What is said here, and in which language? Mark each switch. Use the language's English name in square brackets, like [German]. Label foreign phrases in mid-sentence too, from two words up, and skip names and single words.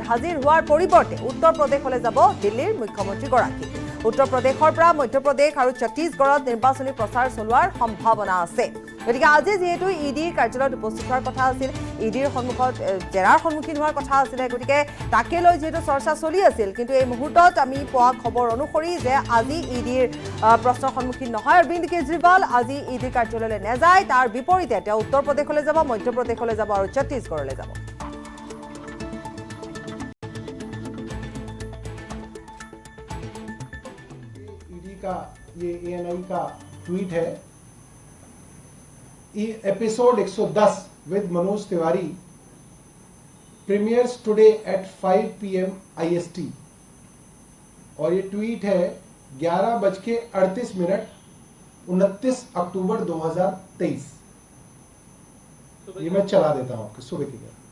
[Assamese] হাজিৰ হোৱাৰ পৰিৱৰ্তে উত্তৰ প্ৰদেশলৈ যাব দিল্লীৰ মুখ্যমন্ত্ৰীগৰাকী উত্তৰ প্ৰদেশৰ পৰা মধ্যপ্ৰদেশ আৰু ছত্তীশগড়ত নিৰ্বাচনী প্ৰচাৰ চলোৱাৰ সম্ভাৱনা আছে গতিকে আজি যেহেতু ইডিৰ কাৰ্যালয়ত উপস্থিত হোৱাৰ কথা আছিল ইডিৰ সন্মুখত জেৰাৰ সন্মুখীন হোৱাৰ কথা আছিল গতিকে তাকে লৈ যেহেতু চৰ্চা চলি আছিল কিন্তু এই মুহূৰ্তত আমি পোৱা খবৰ অনুসৰি যে আজি ইডিৰ প্ৰশ্নৰ সন্মুখীন নহয় অৰবিন্দ কেজৰিৱাল আজি ইডিৰ কাৰ্যালয়লৈ নাযায় তাৰ বিপৰীতে তেওঁ উত্তৰ প্ৰদেশলৈ যাব মধ্যপ্ৰদেশলৈ যাব আৰু ছত্তীশগড়লৈ যাব [Hindi] का ये ANI का ट्वीट है [English] episode 110 with Manoj Tiwari premieres today at 5 PM IST [Hindi] और ये ट्वीट है 11:38 29 अक्टूबर 2023 ये मैं चला देता हूं आपको सुबह की